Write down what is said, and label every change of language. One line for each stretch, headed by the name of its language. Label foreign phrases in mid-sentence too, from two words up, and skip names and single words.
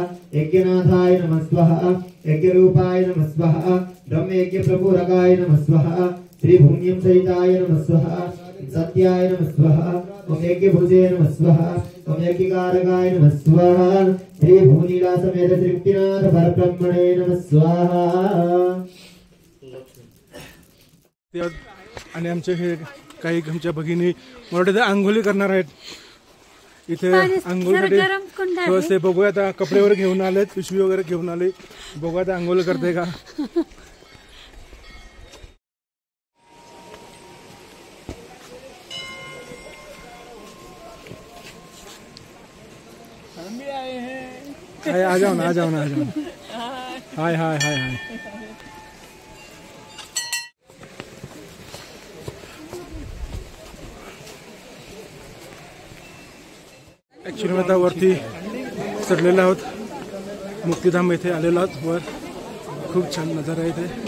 Sanskrit: यज्ञनाथाय नमः स्वाहा. यज्ञरूपाय नमः स्वाहा. ब्रह्मयज्ञ प्रपूरकाय नमः स्वाहा. श्री भूम्यं सहिताय नमः स्वाहा. सत्याय नमः स्वाहा. ओम यज्ञभुजे नमः स्वाहा. ओम यज्ञकारकाय नमः स्वाहा. श्री भूनीला समेत श्री मुक्तिनाथ परब्रह्मणे नमः स्वाहा.
Marathi: आणि आमचे हे काही आमच्या भगिनी मला वाटतं आंघोळी करणार आहेत इथे. आंघोळीसाठी बघूया आता. कपडे वगैरे घेऊन आलेत, पिशवी वगैरे घेऊन आले. बघूया आता आंघोळ करते का.
Hindi: आ जाओ ना, आ जाओ ना, आ जाओ. हाय हाय हाय हाय.
Marathi: ॲक्च्युली आता वरती चढलेलो आहोत. मुक्तिधाम येथे आलेलो आहोत वर. खूप छान नजारा आहे इथे.